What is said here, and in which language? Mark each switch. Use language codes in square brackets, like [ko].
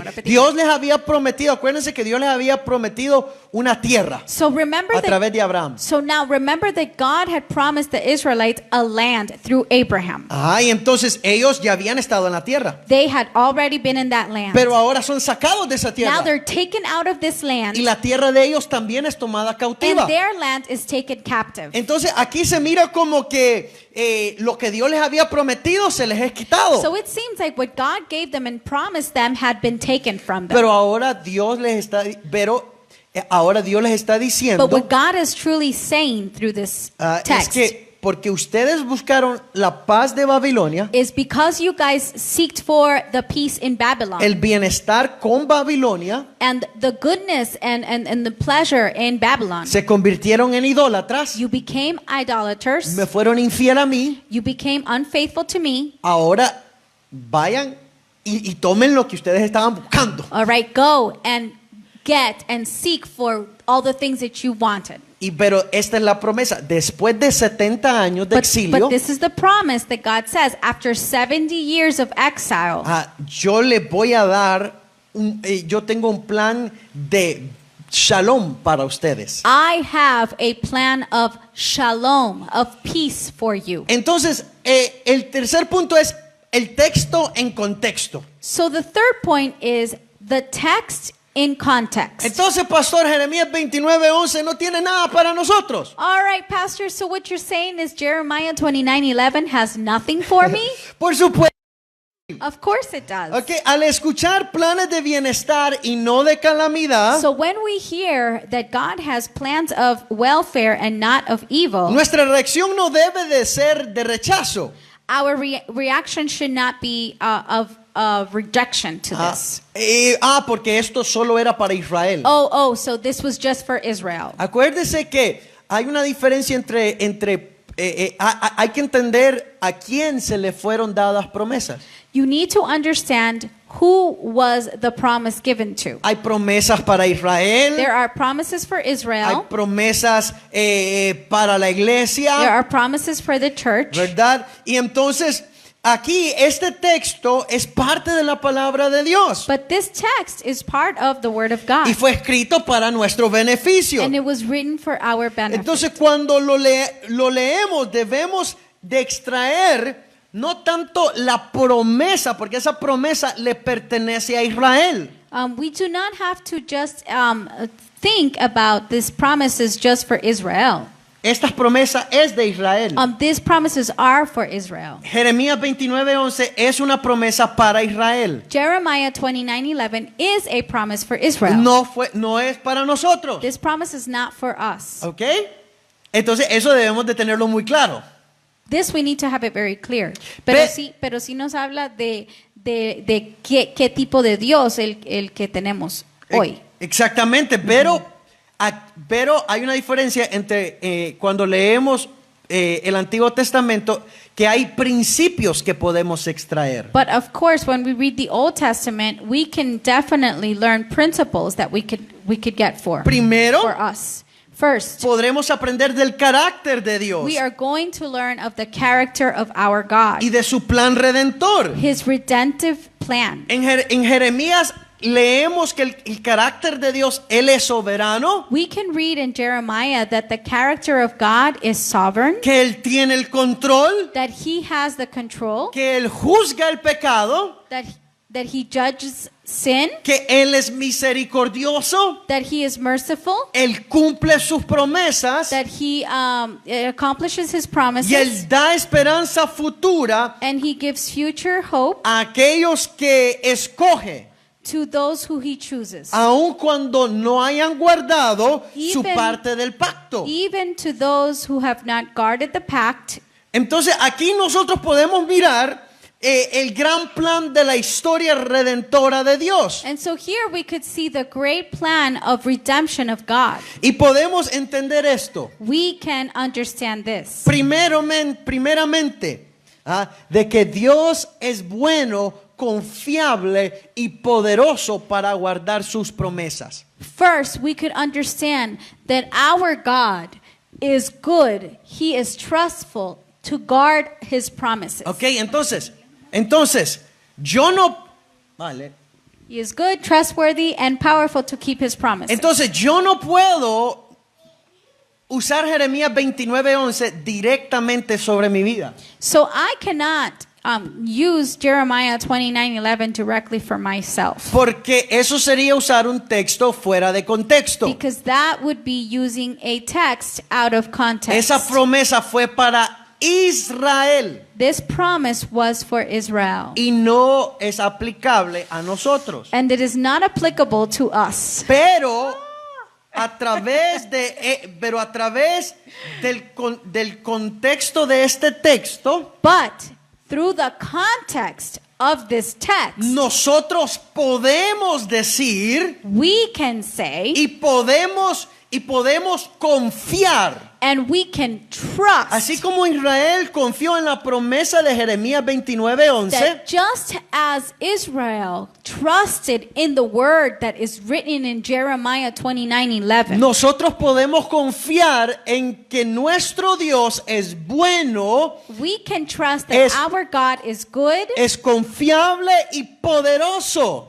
[es] repetir. Dios les había prometido, acuérdense que Dios les había prometido una tierra [en] So remember [es] a través de Abraham. [en] So now remember that God had promised the Israelites a land through Abraham. [es] Y entonces ellos ya habían estado en la tierra, [en] They had already been in that land. [es] pero ahora son sacados de esa [en] Now [es] tierra [en] they're taken out of this land, [es] y la tierra de ellos también es tomada cautiva. [en] and their land is taken captive. [es] Entonces aquí se mira como que lo que Dios les había prometido se les es quitado. [en] So it seems like what God gave them and promised them had been taken from them. [es] Pero ahora Dios les está diciendo [en] But what God is truly saying through this [es] es [en] text [es] que porque ustedes buscaron la paz de Babilonia, [en] is because you guys seeked for the peace in Babylon [es] el bienestar con Babilonia, [en] and the goodness and the pleasure in Babylon. [es] se convirtieron en idólatras, [en] You became idolaters. [es] me fueron infiel a mí. [en] You became unfaithful to me. [es] Ahora vayan y tomen lo que ustedes estaban buscando. [en] All right, go and get and seek for all the things that you wanted. [es] Pero esta es la promesa. Después de 70 años de exilio, [en] But this is the promise that God says after 70 years of exile, [es] yo les voy a dar, yo tengo un plan de shalom para ustedes. [en] I have a plan of shalom, of peace for you. [es] Entonces, el tercer punto es el texto en contexto. [en] So the third point is the text in context. [es] Entonces, Pastor, Jeremías 29:11 no tiene nada para nosotros. [en] All right, Pastor, so what you're saying is Jeremiah 29:11 has nothing for me? [es] Por supuesto. [en] Of course it does. [es] Okay, al escuchar planes de bienestar y no de calamidad, [en] So when we hear that God has plans of welfare and not of evil, [es] nuestra reacción no debe de ser de rechazo. [en] our reaction should not be of rejection to this. [es] Porque esto solo era para Israel. [en] So this was just for Israel. [es] Acuérdese que hay una diferencia entre hay que entender a quién se le fueron dadas promesas. [en] You need to understand who was the promise given to. [es] Hay promesas para Israel. [en] There are promises for [es] Hay [en] Israel. [es] promesas para la iglesia. [en] There are promises for the church. [es] ¿Verdad? Y entonces aquí este texto es parte de la palabra de Dios. [en] But this text is part of the Word of God. [es] Y fue escrito para nuestro beneficio. [en] And it was written for our benefit. [es] Entonces cuando lo leemos debemos de extraer no tanto la promesa, porque esa promesa le pertenece a Israel. [en] We do not have to just think about these promises just for Israel. [es] Esta promesa es de Israel. [en] These promises are for Israel. [es] Jeremías 29:11 es una promesa para Israel. [en] Jeremiah 29:11 is a promise for Israel. [es] No es para nosotros. [en] This promise is not for us. [es] ¿Ok? Entonces eso debemos de tenerlo muy claro. [en] This we need to have it very clear. [es] Pero sí nos habla de qué tipo de Dios el que tenemos hoy. Exactamente, pero hay una diferencia entre cuando leemos el Antiguo Testamento que hay principios que podemos extraer. [en] But of course, when we read the Old Testament, we can definitely learn principles that we could get for [es] Primero, [en] us. First, [es] podremos aprender del carácter de Dios [en] we are going to learn of the character of our God, [es] y de su plan redentor. [en] His redemptive plan. [es] En Jeremías leemos que el carácter de Dios, Él es soberano, [en] We can read in Jeremiah that the character of God is sovereign, [es] que Él tiene el control, [en] that He has the control, [es] que Él juzga el pecado, [en] that He judges sin, [es] que Él es misericordioso, [en] that He is merciful, [es] Él cumple sus promesas [en] that He accomplishes His [es] y [en] promises, [es] Él da esperanza futura [en] and He gives future hope [es] a aquellos que escoge, [en] to those who He chooses, [es] aun cuando no hayan guardado su [en] Even- [es] parte del pacto. [en] even to those who have not guarded the pact. [es] Entonces aquí nosotros podemos mirar el gran plan de la historia redentora de Dios. [en] And so here we could see the great plan of redemption of God. [es] Y podemos entender esto. [en] We can understand this. [es] Primeramente, de que Dios es bueno, confiable y poderoso para guardar sus promesas. [en] First, we could understand that our God is good. He is trustful to guard His promises. [es] Ok, entonces, yo no... Vale. [en] He is good, trustworthy, and powerful to keep His promises. [es] Entonces, yo no puedo usar Jeremías 29:11 directamente sobre mi vida. [en] So I cannot use Jeremiah 29:11 directly for myself, [es] Porque eso sería usar un texto fuera de contexto. [en] because that would be using a text out of context. [es] Esa promesa fue para Israel [en] This promise was for Israel, [es] y no es aplicable a nosotros. [en] and it is not applicable to us. [es] Pero a través del contexto de este texto, [en] But through the context of this text, [es] nosotros podemos decir [en] we can say [es] y podemos confiar. [en] and we can trust [es] Así como Israel confió en la promesa de Jeremías 29:11, [en] that just as Israel trusted in the word that is written in Jeremiah 29:11, [es] nosotros podemos confiar en que nuestro Dios es bueno, [en] we can trust that [es] Es- [en] our God is good, [es] es confiable y poderoso